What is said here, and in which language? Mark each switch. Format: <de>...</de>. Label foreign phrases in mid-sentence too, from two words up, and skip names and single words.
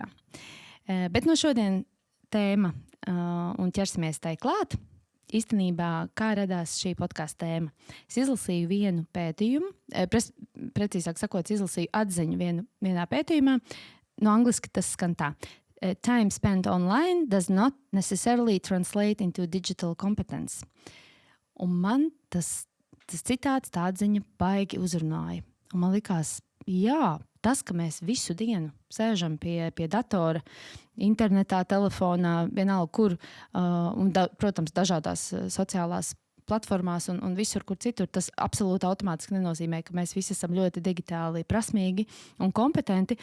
<lv>Bet šodien tēma un ķersimies tai klāt. Īstenībā, kā radās šī podkāsta tēma? Es izlasīju vienu pētījumu, precīzāk sakot, izlasīju atziņu vienā pētījumā. No angliski tas skan tā.</lv> <en>Time spent online does not necessarily translate into digital competence.</en> <lv>Un man tas citāts, tā atziņa baigi uzrunāja. Un man likās, jā, tas, ka mēs visu dienu sēžam pie datora, internetā, telefonā, vienalga kur, un protams, dažādās sociālās platformās un visur, kur citur, tas absolūti automātiski nenozīmē, ka mēs visi esam ļoti digitāli prasmīgi un kompetenti.</lv>